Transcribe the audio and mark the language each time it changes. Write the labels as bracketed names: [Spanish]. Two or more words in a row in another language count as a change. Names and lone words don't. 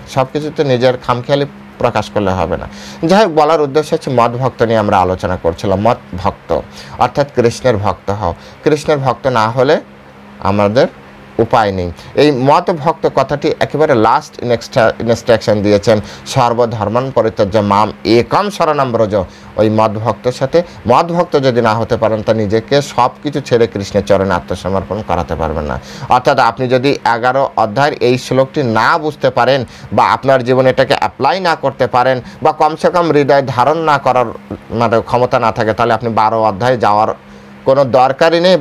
[Bangla] সব কিছুতে নিজের খামখেয়ালি প্রকাশ করলে হবে না। যাই হোক, বলার উদ্দেশ্য হচ্ছে মদ ভক্ত নিয়ে আমরা আলোচনা করছিলাম। মদ ভক্ত অর্থাৎ কৃষ্ণের ভক্ত হও। কৃষ্ণের ভক্ত না হলে আমাদের উপায় নেই। এই মদ ভক্ত কথাটি একেবারে [English] last instruction [Bangla] দিয়েছেন, [Sanskrit] সর্বধর্মান পরিত্যাজ্য মাম একম শরণম ব্রজ। [Bangla] ওই মদ ভক্তের সাথে, মদ ভক্ত যদি না হতে পারেন তা নিজেকে সব কিছু ছেড়ে কৃষ্ণের চরণে আত্মসমর্পণ করাতে পারবেন না। অর্থাৎ আপনি যদি 11 অধ্যায়ের এই শ্লোকটি না বুঝতে পারেন বা আপনার জীবনে এটাকে অ্যাপ্লাই না করতে পারেন বা [Hindi] कम से कम [Bangla] হৃদয় ধারণ না করার মানে ক্ষমতা না থাকে, তাহলে আপনি 12 অধ্যায়ে যাওয়ার কোনো দরকারই নেই।